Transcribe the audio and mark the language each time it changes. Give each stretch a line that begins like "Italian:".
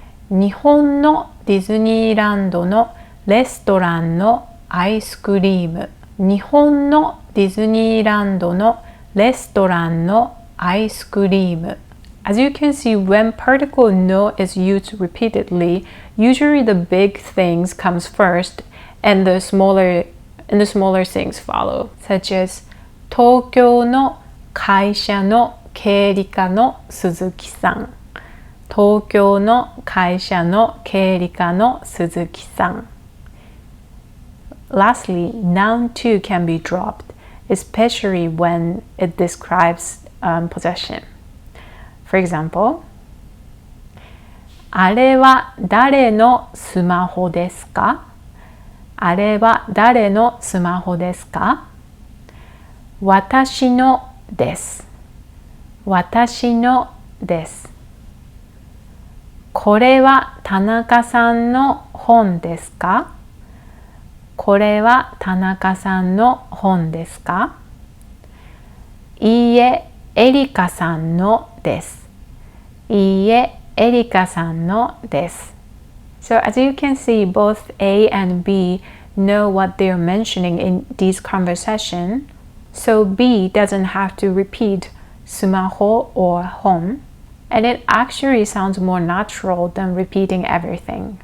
Japanese: 日本のディズニーランドのレストランのアイスクリーム。日本のディズニーランドのレストランのアイスクリーム。
English: As you can see, when particle no is used repeatedly, usually the big things comes first and the smaller things follow, such as
Japanese: 東京の会社の経理課の鈴木さん。東京の会社の経理課の鈴木さん。
English: Lastly, noun 2 can be dropped, especially when it describes possession. For example,
Japanese: あれは誰のスマホですか？あれは誰のスマホですか？私のです。私のです。これは田中さんの本ですか？これは田中さんの本ですか？いいえ、エリカさんのです。いいえ、エリカさんのです。
English: So as you can see, both A and B know what they are mentioning in these conversations. So B doesn't have to repeat スマホ or 本. And it actually sounds more natural than repeating everything.